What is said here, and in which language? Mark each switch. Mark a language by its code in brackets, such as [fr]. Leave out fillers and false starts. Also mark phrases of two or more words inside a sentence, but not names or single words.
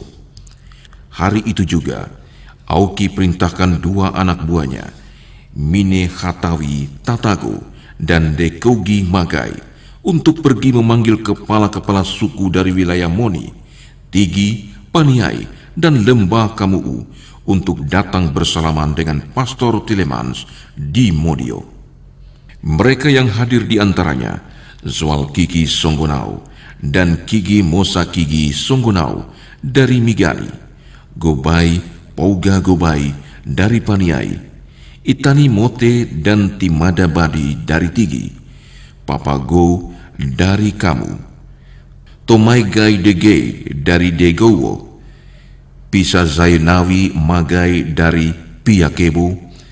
[id] Hari itu juga, Auki perintahkan 2 anak buahnya, Mine Hatawi Tatago dan Dekogi Magai, untuk pergi memanggil kepala-kepala suku dari wilayah Moni, Tigi, Paniai, dan Lembah Kamuu untuk datang bersalaman dengan Pastor Telemans di Modio. Mereka yang hadir di antaranya Zwal Kiki Songgonau dan Kigi Mosa Kigi Songgonau dari Migani, Gobai Pouga Gobai dari Paniai, Itani Mote dan Timada Badi dari Tigi, Papa Go dari Kamu, Tomai Gai Dege dari Degowo, Pisa Zainawi Magai dari Piakebo,